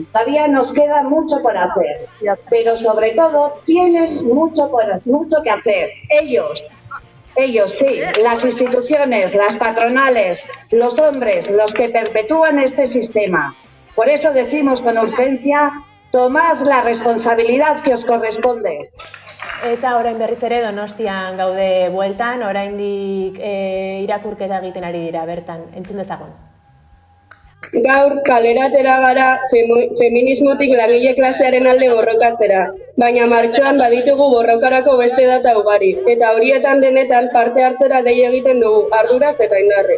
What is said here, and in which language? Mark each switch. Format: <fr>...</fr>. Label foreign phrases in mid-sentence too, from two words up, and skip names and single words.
<es>Todavía nos queda mucho por hacer, pero sobre todo tienen mucho que hacer. Ellos sí, las instituciones, las patronales, los hombres, los que perpetúan este sistema. Por eso decimos con urgencia, tomad la responsabilidad que os corresponde.</es> <eu>Eta orain berriz ere Donostian gaude bueltan, oraindik irakurketa egiten ari dira bertan, entzun dezagun. Gaur kalera atera gara feminismotik langile klasearen alde borrokatzera, baina martxoan baditugu borrokarako beste data ugari, eta horietan denetan parte hartzera dei egiten dugu, arduraz eta indarrez.</eu>